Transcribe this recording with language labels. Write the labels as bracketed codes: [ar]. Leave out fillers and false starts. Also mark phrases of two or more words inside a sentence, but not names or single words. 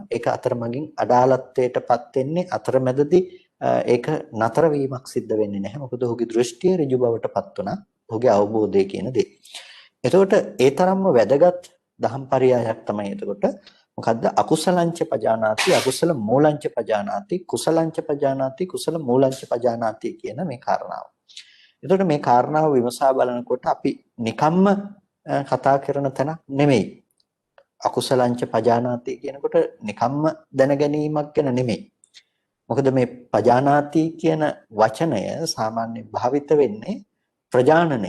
[si] ඒක අතරමඟින් අඩාලත්වයටපත් වෙන්නේ අතරමැදදී ඒක නතර වීමක් සිද්ධ වෙන්නේ නැහැ. මොකද ඔහුගේ දෘෂ්ටිය ඍජු බවටපත් වුණා. ඔහුගේ අවබෝධය කියන දේ. එතකොට ඒ තරම්ම වැදගත් දහම්පරයයක් තමයි එතකොට මොකද්ද? [pi] අකුසලංච පජානාති අකුසල මූලංච පජානාති කුසලංච පජානාති කුසල මූලංච පජානාති කියන මේ කාරණාව. [si] එතකොට මේ කාරණාව විමසා බලනකොට අපි නිකම්ම කතා කරන තැනක් නෙමෙයි. [pi] අකුසලංච පජානාති [si] කියනකොට නිකම්ම දැනගැනීමක් ගැන නෙමෙයි. මොකද මේ පජානාති කියන වචනය සාමාන්‍ය භාවිත වෙන්නේ ප්‍රජානනය.